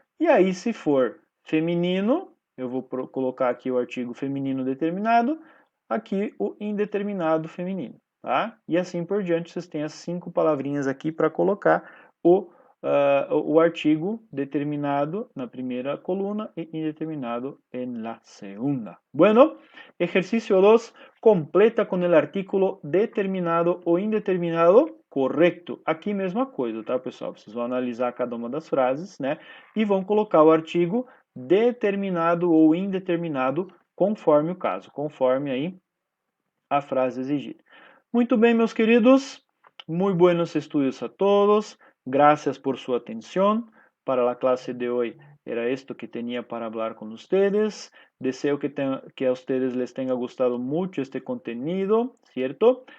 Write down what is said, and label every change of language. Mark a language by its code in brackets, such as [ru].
[pt] E aí se for feminino, eu vou colocar aqui o artigo feminino determinado, aqui o indeterminado feminino, tá? E assim por diante, vocês têm as 5 palavrinhas aqui para colocar o artigo determinado na primeira coluna e indeterminado [es] en la segunda. Bueno, ejercicio 2, completa con el artículo determinado ou indeterminado correto. [pt] Aqui mesma coisa, tá, pessoal? Vocês vão analisar cada uma das frases, né? E vão colocar o artigo determinado ou indeterminado conforme o caso, conforme aí a frase exigida. Muito bem, meus queridos. [es] Muy buenos estudios a todos. Gracias por su atención. Para la clase de hoy era esto que tenía para hablar con ustedes. Deseo que a ustedes les tenga gustado mucho este contenido, ¿cierto?